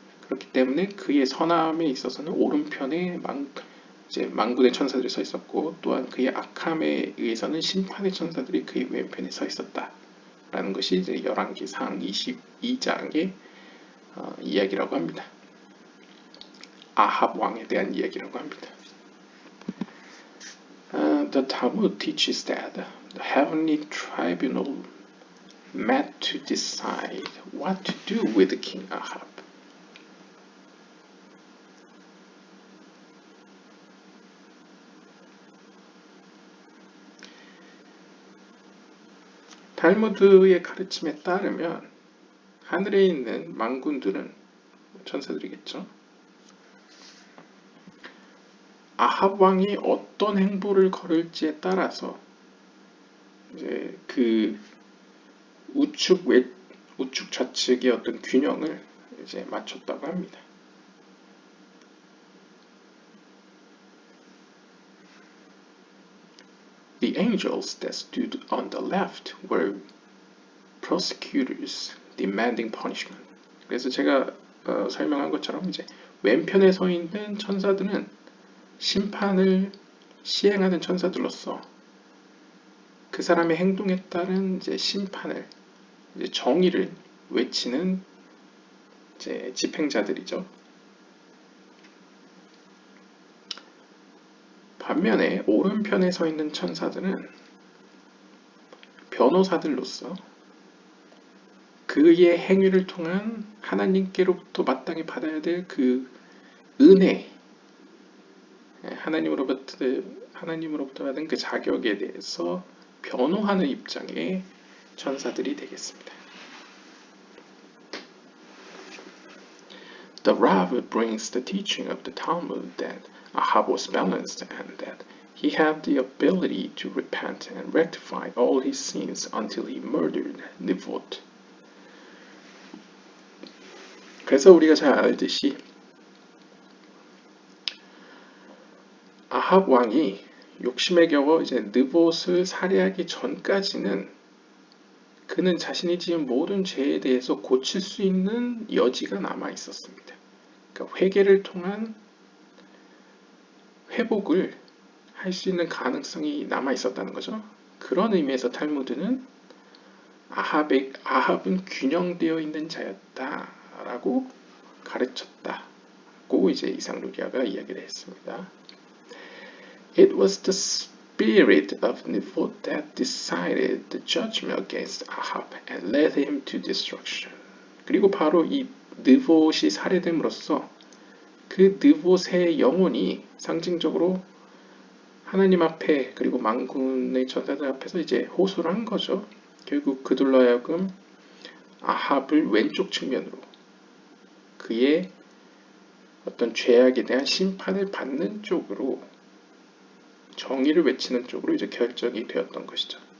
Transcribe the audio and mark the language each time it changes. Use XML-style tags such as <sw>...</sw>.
<ko>그렇기 때문에 그의 선함에 있어서는 오른편에 이제 만군의 천사들이 서 있었고, 또한 그의 악함에 의해서는 심판의 천사들이 그의 왼편에 서 있었다라는 것이 이제 열왕기상 22장의 이야기라고 합니다. 아합 왕에 대한 이야기라고 합니다.</ko> <en>The Talmud teaches that the heavenly tribunal met to decide what to do with King Ahab.</en> <ko>탈무드의 가르침에 따르면 하늘에 있는 만군들은 천사들이겠죠. 아합 왕이 어떤 행보를 걸을지에 따라서 이제 그 우측 좌측의 어떤 균형을 이제 맞췄다고 합니다.</ko> <en>The angels that stood on the left were prosecutors demanding punishment.</en> <ko>그래서 제가 설명한 것처럼 이제 왼편에 서 있는 천사들은 심판을 시행하는 천사들로서 그 사람의 행동에 따른 이제 심판을, 이제 정의를 외치는 이제 집행자들이죠. 반면에 오른편에 서 있는 천사들은 변호사들로서 그의 행위를 통한 하나님께로부터 마땅히 받아야 될 그 은혜, 하나님으로부터 받은 그 자격에 대해서 변호하는 입장의 천사들이 되겠습니다.</ko> <en>The Rav brings the teaching of the Talmud that Ahab was balanced and that he had the ability to repent and rectify all his sins until he murdered Nivot.</en> <ko>그래서 우리가 잘 알듯이 아합 왕이 욕심에 겨워 이제 느봇을 살해하기 전까지는 그는 자신이 지은 모든 죄에 대해서 고칠 수 있는 여지가 남아 있었습니다. 그러니까 회개를 통한 회복을 할 수 있는 가능성이 남아 있었다는 거죠. 그런 의미에서 탈무드는 아합은 균형되어 있는 자였다라고 가르쳤다고 이제 이상루기아가 이야기를 했습니다.</ko> <en>It was the spirit of Nivot that decided the judgment against Ahab and led him to destruction.</en> <ko>그리고 바로 이 느봇이 살해됨으로써 그 느봇의 영혼이 상징적으로 하나님 앞에 그리고 만군의 천사들 앞에서 이제 호소를 한 거죠. 결국 그들로 하여금 아합을 왼쪽 측면으로 그의 어떤 죄악에 대한 심판을 받는 쪽으로, 정의를 외치는 쪽으로 이제 결정이 되었던 것이죠.</ko>